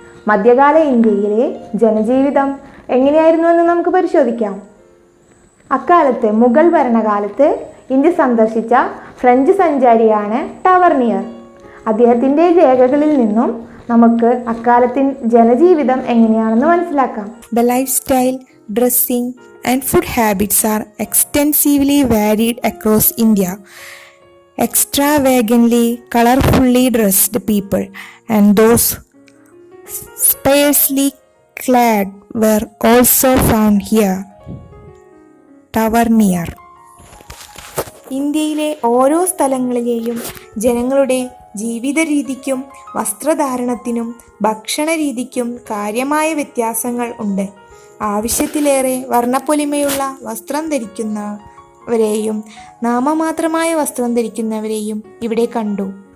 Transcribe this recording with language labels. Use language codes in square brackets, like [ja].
[ml] മധ്യകാല ഇന്ത്യയിലെ ജനജീവിതം എങ്ങനെയായിരുന്നു എന്ന് നമുക്ക് പരിശോധിക്കാം. അക്കാലത്ത് മുഗൾ ഭരണകാലത്ത് ഇന്ത്യ സന്ദർശിച്ച ഫ്രഞ്ച് സഞ്ചാരിയാണ് ടവർണിയർ. അദ്ദേഹത്തിൻ്റെ രേഖകളിൽ നിന്നും നമുക്ക് അക്കാലത്തിൻ ജനജീവിതം എങ്ങനെയാണെന്ന് മനസ്സിലാക്കാം. [en] The lifestyle, dressing and food habits are extensively varied across India. extravagantly, colorfully dressed people, and those sparsely clad were also found here. Tavernier. [ml] ഇന്ത്യയിലെ ഓരോ സ്ഥലങ്ങളിലെയും ജനങ്ങളുടെ ജീവിത രീതിക്കും വസ്ത്രധാരണത്തിനും ഭക്ഷണരീതിക്കും കാര്യമായ വ്യത്യാസങ്ങൾ ഉണ്ട്. ആവശ്യത്തിലേറെ വർണ്ണപ്പൊലിമയുള്ള വസ്ത്രം ധരിക്കുന്നവരെയും നാമമാത്രമായ വസ്ത്രം ധരിക്കുന്നവരെയും ഇവിടെ കണ്ടു.